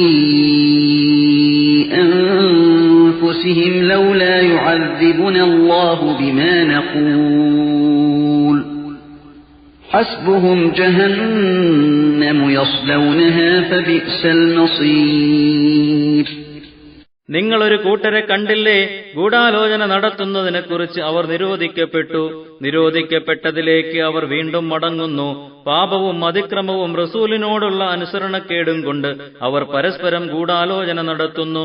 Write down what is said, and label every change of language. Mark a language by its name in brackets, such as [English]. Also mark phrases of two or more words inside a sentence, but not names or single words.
[Arabic] أنفسهم لولا يعذبنا الله بما نقول حسبهم جهنم يصلونها فبئس المصير. [Malayalam] നിങ്ങളൊരു കൂട്ടരെ കണ്ടില്ലേ? ഗൂഢാലോചന നടത്തുന്നതിനെക്കുറിച്ച് അവർ നിരോധിക്കപ്പെട്ടതിലേക്ക് അവർ വീണ്ടും മടങ്ങുന്നു. പാപവും അതിക്രമവും റസൂലിനോടുള്ള അനുസരണക്കേടും കൊണ്ട് അവർ പരസ്പരം ഗൂഢാലോചന നടത്തുന്നു.